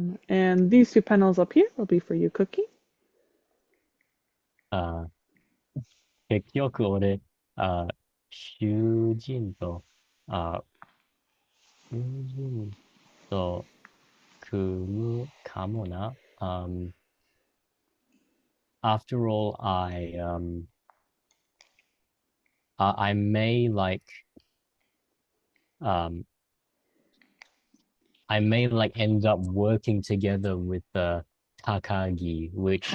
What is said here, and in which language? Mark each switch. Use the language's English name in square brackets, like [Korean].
[English] And these two panels up here will be for you, Cookie. [Japanese] あ結局俺、囚人と、あ囚人と組むかもな。 [English] After all, I may um, end up working together with Takagi, which